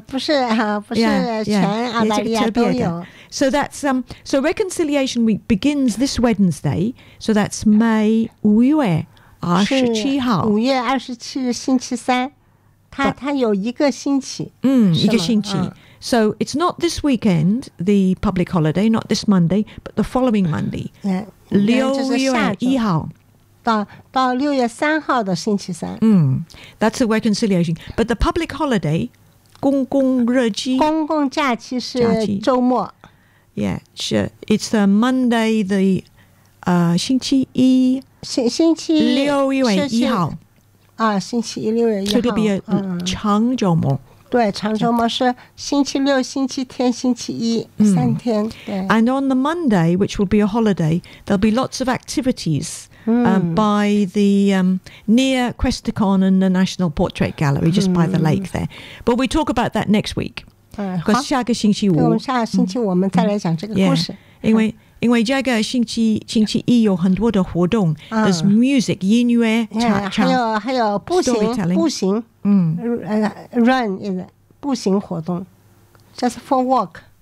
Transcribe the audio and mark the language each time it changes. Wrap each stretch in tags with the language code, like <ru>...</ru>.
<zh>不是，不是全澳大利亚都有。</zh> <en>So that's so Reconciliation Week begins this Wednesday. So that's May</en> <zh>5月27号。五月二十七日星期三，它有一个星期。一个星期。</zh> <en>So it's not this weekend, the public holiday, not this Monday, but the following Monday.</en> <zh>6月1号。到六月三号的星期三。</zh> <en>That's a reconciliation. But the public holiday,</en> <zh>公共日期。公共假期是周末。</zh> <en>Yeah, sure. It's a Monday, the</en> <zh>星期一星期一六月一号啊，星期一六月一号，这个比较长周末。对，长周末是星期六、星期天、星期一三天。对。</zh> <en>And on the Monday, which will be a holiday, there'll be lots of activities by the near Questacon and the National Portrait Gallery, just by the lake there. But we talk about that next week.</en> <zh>好，下个星期五，我们下个星期我们再来讲这个故事。因为这个星期一有很多的活动 ，</zh> <en>there's music,</en> <zh>音乐，还有步行 ，</zh> <en>run is</en> <zh>步行活动 ，</zh> <en>just for walk。</en>